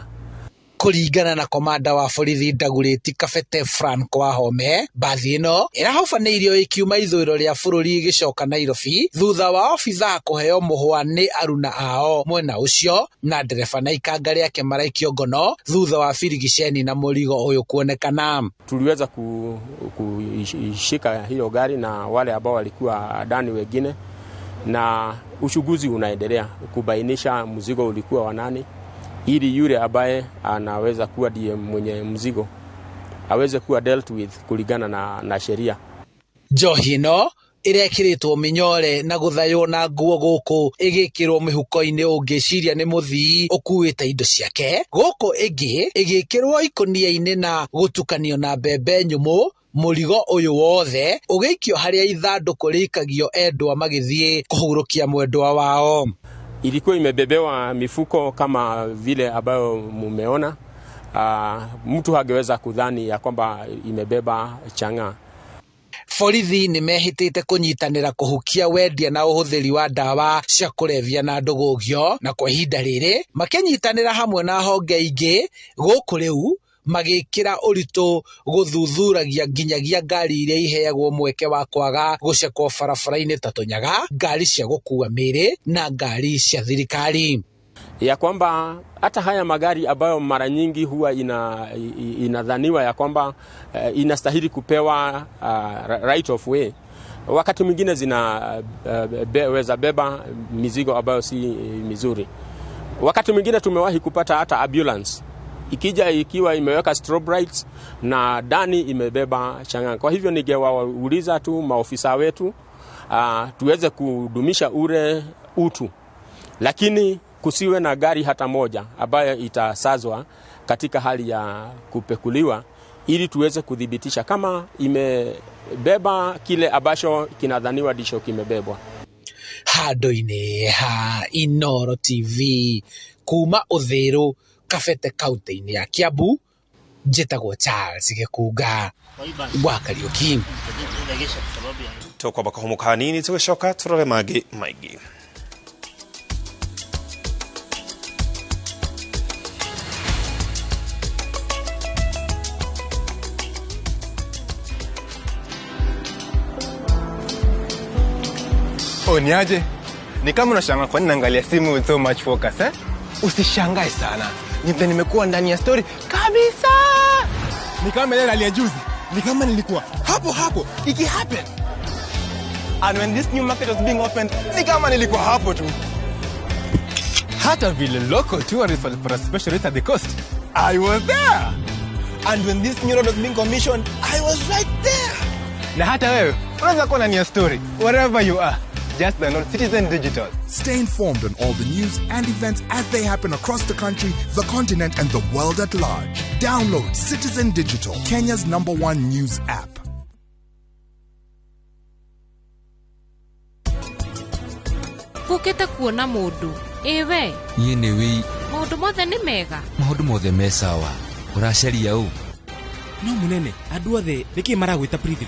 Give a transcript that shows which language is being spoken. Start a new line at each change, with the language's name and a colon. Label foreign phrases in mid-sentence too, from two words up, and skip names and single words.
Kikuyu: Kuringana na komanda wa borithi Ndagurĩti Kabete Franco Wahome, mbathi ĩno ĩrahobanĩirio ikiuma ithũĩro rĩa bũrũri ĩgĩcoka Nairobi thutha wa obithaa kũheo mũhwa nĩ aruna ao mwena ũcio, na ndereba na ikanga rĩake maraikio ngono thutha wa birigiceni na mũrigo ũyũ kuonekana.
Swahili: Tuliweza kushika hiyo gari na wale ambao walikuwa ndani wengine, na uchunguzi unaendelea kubainisha mzigo ulikuwa wa nani, ili yule ambaye anaweza kuwa ndiye mwenye mzigo aweze kuwa
English: dealt with
Swahili: kulingana na sheria.
Kikuyu: Njohi ĩno ĩrekĩrĩtwo mĩnyore na gũthaywo na nguo gũkũ ĩgĩkĩrwo mĩhuko-inĩ ũngĩciria nĩ mũthii ũkuĩte indo ciake, gũkũ ĩngĩ ĩgĩkĩrwo ikũnia-inĩ na gũtukanio na mbembe nyũmũ, mũrigo ũyũ wothe ũgĩikio harĩa ithandũkũ rĩikagio endwa magĩthiĩ kũhurũkia mwendwa wao.
Swahili: Ilikuwa imebebewa mifuko kama vile ambayo mumeona. Mtu hangeweza kudhani ya kwamba imebeba chang'aa.
Kikuyu: Borithi nĩ mehĩtĩte kũnyitanĩra kũhukia wendia na ũhũthĩri wa ndawa cia kũrebia na ndũgũgio, na kwa ihinda rĩrĩ makĩnyitanĩra hamwe na honge ingĩ gũkũ rĩu magĩkĩra ũritũ gũthuthuragia nginyagia ngari iria iheagwo mweke wa kwaga gũcekwo barabara-inĩ ta tũnyaga, ngari cia gũkua mĩrĩ na ngari cia thirikari.
Swahili: Ya kwamba hata haya magari ambayo mara nyingi huwa inadhaniwa ya kwamba inastahili kupewa
English: right of way,
Swahili: wakati mwingine zinaweza beba mizigo ambayo si mizuri. Wakati mwingine tumewahi kupata hata ambulance ikija ikiwa imeweka
English: strobe lights
Swahili: na ndani imebeba chang'aa. Kwa hivyo ningewauliza tu maofisa wetu tuweze kudumisha ule utu, lakini kusiwe na gari hata moja ambayo itasazwa katika hali ya kupekuliwa, ili tuweze kudhibitisha kama imebeba kile ambacho kinadhaniwa ndicho kimebebwa.
Kikuyu: Handũ-inĩ ha Inoro TV kuma Ũthĩĩro Kabete kaunti-inĩ ya Kiambu, njĩtagwo Charles Gĩkunga wa Kariũki. Tũkwamba kahumo kanini tũgĩcoka tũrore mangĩ maingĩ.
Swahili: Niaje? Ni kama unashangaa kwa nini naangalia simu
English: with so much focus, eh?
Swahili: Usishangae sana. Nimekuwa ndani ya story kabisa. Ni kama ile hali ya juzi. Ni kama nilikuwa hapo iki happen.
English: And when this new market was being opened,
Swahili: ni kama nilikuwa hapo tu. Hata vile
English: local tourists for a special rate at the coast, I was there. And when this new road was being commissioned, I was right there.
Swahili: Na hata wewe unaweza kuwa ndani ya story
English: wherever you are. Just download Citizen Digital. Stay informed on all the news and events as they happen across the country, the continent, and the world at large. Download Citizen Digital, Kenya's #1 news app.
Kikuyu: Uketa kuona mundu. Ewe. Yene we. Maundu mothe ni mega. Maundu mothe me sawa. Uracaria u. No munene, andu othe niki maragwita Prithvi.